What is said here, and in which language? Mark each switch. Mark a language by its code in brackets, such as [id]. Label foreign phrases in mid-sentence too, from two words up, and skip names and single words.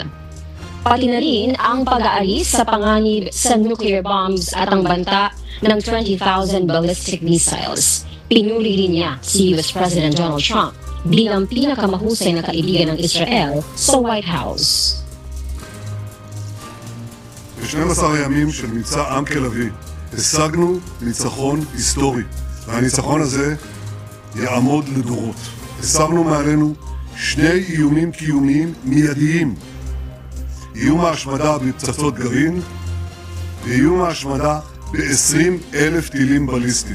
[tl] Pati na rin ang pag-aalis sa panganib sa [en] nuclear bombs [tl] at ang banta ng 20,000 [en] ballistic missiles. [tl] Pinuri rin niya si [en] US President [tl] Donald Trump bilang pinakamahusay na kaibigan ng Israel sa White House. [he] ב-12 הימים של מבצע עם לביא השגנו ניצחון היסטורי, והניצחון הזה יעמוד לדורות. הסרנו מעלינו שני איומים קיומיים מיידיים: איום ההשמדה בפצצות גרעין ואיום ההשמדה ב-20,000 טילים בליסטיים.